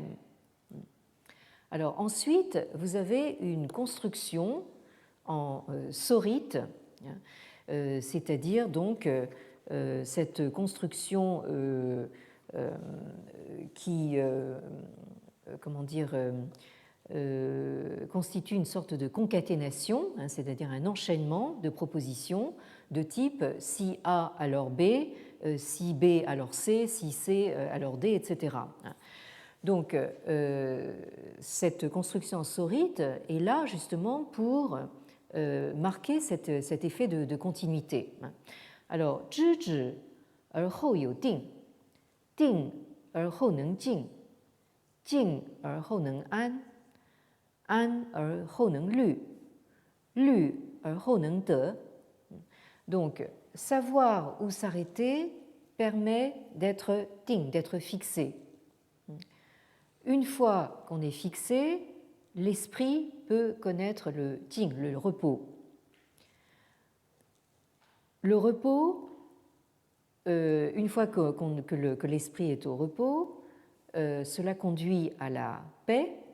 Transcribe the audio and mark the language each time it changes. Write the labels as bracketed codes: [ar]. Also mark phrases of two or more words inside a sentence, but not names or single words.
[fr] Alors ensuite, vous avez une construction en sorite, c'est-à-dire donc cette construction qui constitue une sorte de concaténation, c'est-à-dire un enchaînement de propositions de type si A alors B, si B alors C, si C alors D, etc. Donc, cette construction en sorite est là justement pour marquer cet effet de continuité. Alors, [zh] 知止而后有定，定而后能静，静而后能安，安而后能虑， lü后能得. [fr] Donc, savoir où s'arrêter permet d'être ting, d'être fixé. Une fois qu'on est fixé, l'esprit peut connaître le ting, le repos. Le repos, une fois que l'esprit est au repos, cela conduit à la paix.